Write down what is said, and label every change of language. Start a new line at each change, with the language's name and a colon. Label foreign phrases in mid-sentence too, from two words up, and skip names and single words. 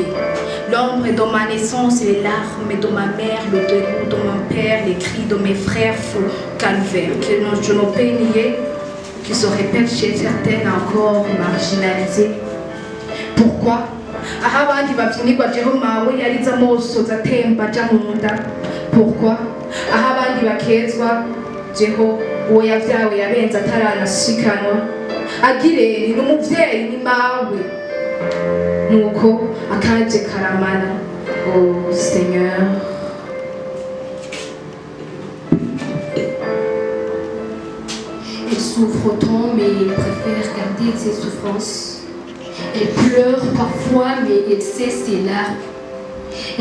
French: L'ombre est dans ma naissance et les larmes de ma mère, le dégoût de mon père, les cris de mes frères faux calvaire que je ne peux nier, qui se répètent chez certaines encore marginalisées. Pourquoi? Pourquoi?
Rundi: Jeho uwo yavyawe yabenze ataranashikanwa agire ni umuvyeyi ni mawe nuko akaje karamana.
French: Oh Seigneur, elle souffre autant mais elle préfère garder ses souffrances. Elle pleure parfois mais elle sait ses larmes.